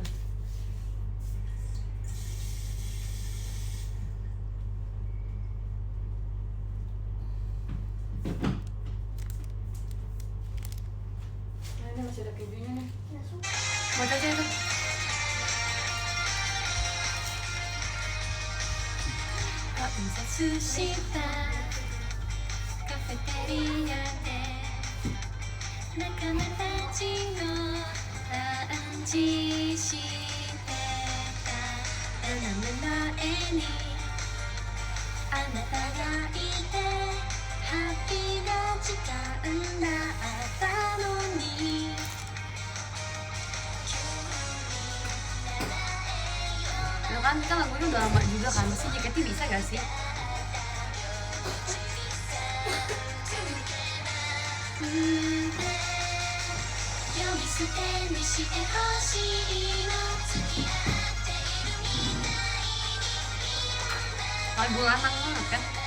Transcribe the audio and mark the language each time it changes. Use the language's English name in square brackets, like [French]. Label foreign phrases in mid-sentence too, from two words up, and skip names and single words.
[Indonesian] Nah, ini masih ada kejunya nih. Nggak suka. Mau aja itu. [Japanese] Sushita カフェテリアで仲間たちのランチしてた斜め前にあなたがいてハッピーな時間だったのに [Indonesian] kan lagunya udah lama juga kan, si JKT bisa gak sih? Lagu lanang banget kan?